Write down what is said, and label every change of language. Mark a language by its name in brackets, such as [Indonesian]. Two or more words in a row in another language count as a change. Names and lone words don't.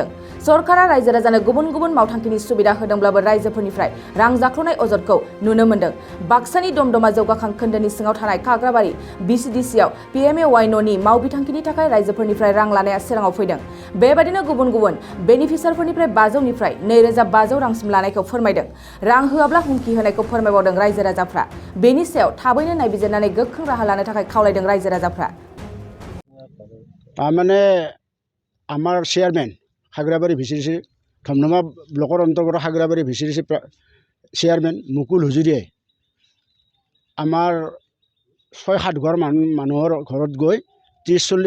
[Bodo] सरकारा रायजो राजानो गुबुन गुबुन मावथांखिनि सुबिदा होदोंब्लाबो रायजोफोरनिफ्राय रां जाख्ल'नाय अजदखौ नुनो मोनदों बाक्सानि दमदमा जौगाखां खोन्दोनि सिङाव थानाय खाग्राबारि बिसिडिसिआव PMA न'नि मावबिथांखिनि थाखाय रायजोफोरनिफ्राय रां लानाया सिगाङाव फैदों बेबादिनो गुबुन गुबुन बेनिफिसारफोरनिफ्राय 500 निफ्राय 2500 रांसिम लानायखौ फोरमायदों रां होआब्ला हुमखि होनायखौ फोरमायबावदों रायजो राजाफ्रा बेनि सायाव थाबैनो नायबिजिरनानै गोख्रों राहा लानो थाखाय खावलायदों रायजो राजाफ्रा [Assamese] মানে আমার চেয়ারম্যান খাগড়াবাড়ি ভিসিডিসি ধমধমা ব্লকৰ অন্তৰ্গত খাগড়াবাড়ি ভিসিডিসি চেয়ারম্যান মুকুল হুজুৰিয়ে আমাৰ 6-7 ঘৰ মানুহৰ ঘৰত গৈ 30-40